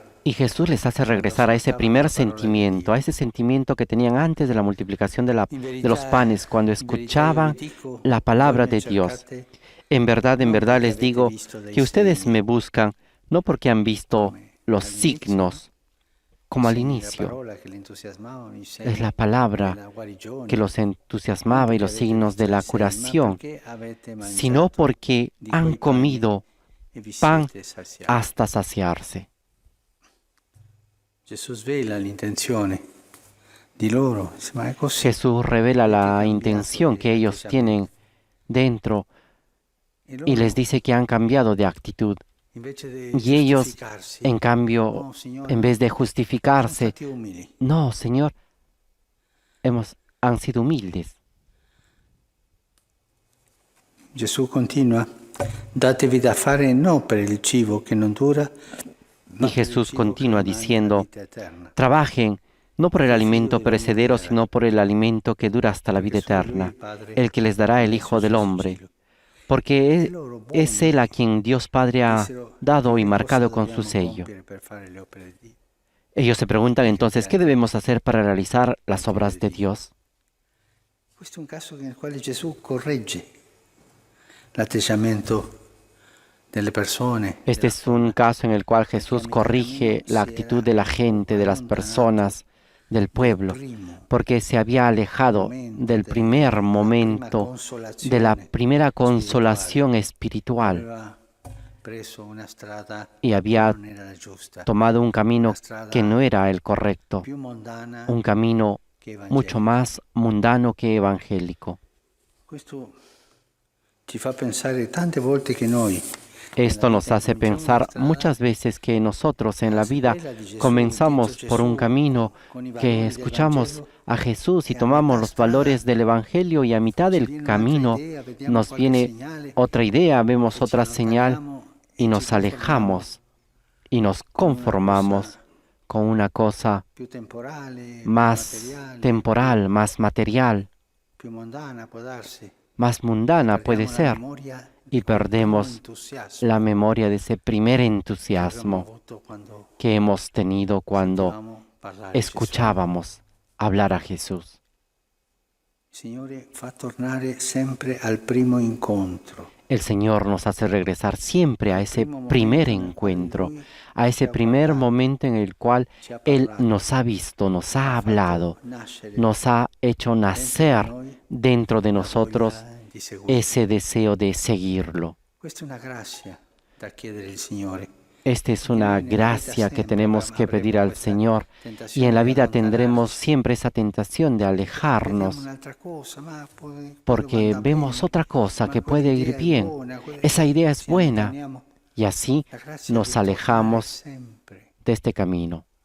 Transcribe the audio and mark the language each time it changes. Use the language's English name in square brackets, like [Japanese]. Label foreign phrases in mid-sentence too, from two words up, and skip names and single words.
[Spanish] Y Jesús les hace regresar a ese primer sentimiento, a ese sentimiento que tenían antes de la multiplicación de los panes, cuando escuchaban la palabra de Dios. En verdad les digo que ustedes me buscan no porque han visto los signos, como al inicio. Es la palabra que los entusiasmaba y los signos de la curación, sino porque han comido pan hasta saciarse. [Italian] Jesús svela l'intenzione di loro, ma è così. [Spanish] Jesús revela la intención que ellos tienen dentro y les dice que han cambiado de actitud. Y ellos, en cambio, en vez de justificarse, no, Señor, han sido humildes. [Italian] Gesù continua, datevi da fare non per il cibo che non dura, [Spanish] Y Jesús continúa diciendo, trabajen no por el alimento perecedero, sino por el alimento que dura hasta la vida eterna, el que les dará el Hijo del Hombre. Porque es Él a quien Dios Padre ha dado y marcado con su sello. Ellos se preguntan entonces, ¿qué debemos hacer para realizar las obras de Dios? [Italian] Questo è un caso nel quale Gesù corregge l'atteggiamento delle persone. [Spanish] Este es un caso en el cual Jesús corrige la actitud de la gente, de las personas, del pueblo, porque se había alejado del primer momento, de la primera consolación espiritual, [Italian] Aveva preso una strada [Spanish] y había [Italian] che non era la giusta, [Spanish] tomado un camino que no era el correcto, [Italian] più mondana [Spanish] un camino [Italian] che evangelica. [Spanish] mucho más mundano que evangélico. [Italian] Questo ci fa pensare tante volte che noi [Spanish] Esto nos hace pensar muchas veces que nosotros en la vida comenzamos por un camino que escuchamos a Jesús y tomamos los valores del Evangelio y a mitad del camino nos viene otra idea, vemos otra señal y nos alejamos y nos conformamos con una cosa [Italian] più temporale, [Spanish] más [Italian] materiale, [Spanish] temporal, más material, [Italian] più mondana può darsi. [Spanish] más mundana puede [Italian] Perdiamo la [Spanish] ser [Italian] memoria [Spanish] y perdemos [Italian] entusiasmo [Spanish] la memoria de ese primer [Italian] che abbiamo [Spanish] entusiasmo [Italian] avuto quando [Spanish] que hemos tenido cuando [Italian] sentivamo parlare di Gesù. [Spanish] escuchábamos hablar a Jesús. [Italian] Il Signore fa tornare sempre al primo incontro. [Spanish] El Señor nos hace regresar siempre a ese primer encuentro, a ese primer momento en el cual Él nos ha visto, nos ha hablado, nos ha hecho nacer dentro de nosotros ese deseo de seguirlo. [Italian] Questa è una grazia da chiedere al Signore. [Spanish] Esta es una gracia que tenemos que pedir al Señor y en la vida tendremos siempre esa tentación de alejarnos porque vemos otra cosa que puede ir bien. Esa idea es buena y así nos alejamos de este camino.